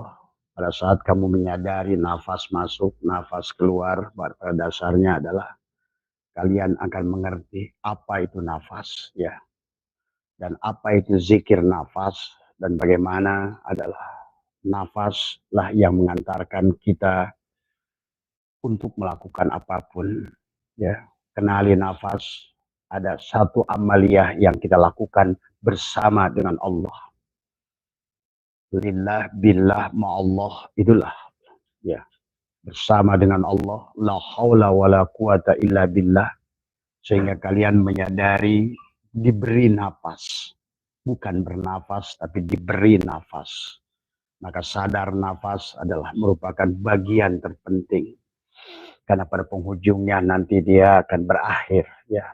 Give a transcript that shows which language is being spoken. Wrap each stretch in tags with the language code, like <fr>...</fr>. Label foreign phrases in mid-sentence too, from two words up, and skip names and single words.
<id>Pada saat kamu menyadari nafas masuk, nafas keluar, pada dasarnya adalah kalian akan mengerti apa itu nafas, ya, dan apa itu zikir nafas, dan bagaimana adalah nafaslah yang mengantarkan kita untuk melakukan apapun, ya. Kenali nafas, ada satu amaliyah yang kita lakukan bersama dengan Allah.</id> <ar>لله بالله مع الله,</ar> <id>itulah, ya, bersama dengan Allah.</id> <ar>لا حول ولا قوة إلا بالله.</ar> <id>Sehingga kalian menyadari diberi nafas, bukan bernafas tapi diberi nafas. Maka sadar nafas adalah merupakan bagian terpenting, karena pada penghujungnya nanti dia akan berakhir, ya.</id>